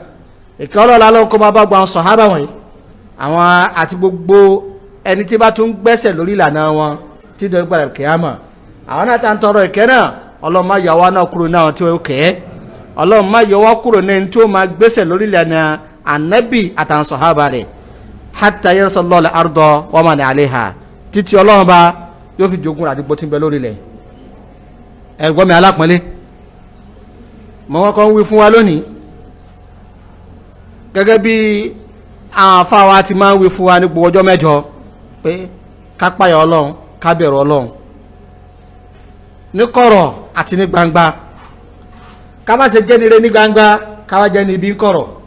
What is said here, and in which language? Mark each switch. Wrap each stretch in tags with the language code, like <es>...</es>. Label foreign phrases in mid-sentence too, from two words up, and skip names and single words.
<yo>ìkẹ́ Ọlọ́run lálọ́ kó máa bá gba àwọn sàhábà wọ̀nyí àwọn àti gbogbo ẹni tí bá tún gbẹ́sẹ̀ lórí ìlànà wọn tí dọ̀rọ̀ gbàdọ̀ kíyámà. àwọn náà tá ń tọrọ ìkẹ́ náà Ọlọ́run má yọ wá náà kúrò náà tí ó kẹ́ Ọlọ́run má yọ wá kúrò náà tí ó máa gbẹ́sẹ̀ lórí ìlànà Ànábì àtàwọn sàhábà rẹ̀</yo> <ar>حتى يرث الله الأرض ومن عليها</ar> <yo>títí Ọlọ́run bá yóò fi jogun àdìgbò tí ń bẹ lórí ilẹ̀. ẹ̀gbọ́n mi alápọ̀nlé mọ̀ wọ́n kọ́ ń wí fún wa lónìí gẹ́gẹ́ bí àwọn afáwa ti máa ń wí fún wa ní gbogbo ọjọ́ mẹ́jọ pé ká páyà Ọlọ́run ká bẹ̀rù Ọlọ́run ní kọ̀rọ̀ àti ní gbangba ká má ṣe jẹ́ nire ní gbangba ká wá jẹ́ ní ibi kọ̀rọ̀.</yo>